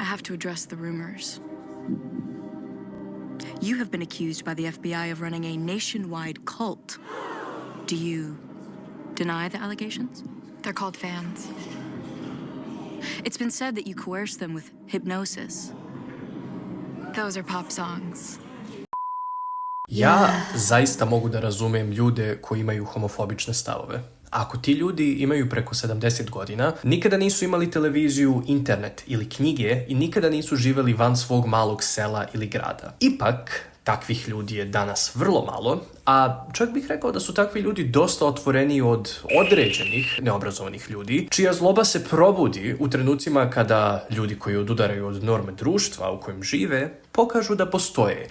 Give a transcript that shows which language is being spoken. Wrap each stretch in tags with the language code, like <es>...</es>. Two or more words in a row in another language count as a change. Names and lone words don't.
<en>have to address the rumors. You have been accused by the FBI of running a nationwide cult. Do you deny the allegations? They're called fans. It's been said that you coerce them with hypnosis. Those are pop songs.</en> <sr>Ja zaista mogu da razumem ljude koji imaju homofobične stavove. Ako ti ljudi imaju preko 70 godina, nikada nisu imali televiziju, internet ili knjige i nikada nisu živeli van svog malog sela ili grada. Ipak, takvih ljudi je danas vrlo malo, a čak bih rekao da su takvi ljudi dosta otvoreniji od određenih neobrazovanih ljudi, čija zloba se probudi u trenucima kada ljudi koji odudaraju od norme društva u kojem žive pokažu da postoje.</sr>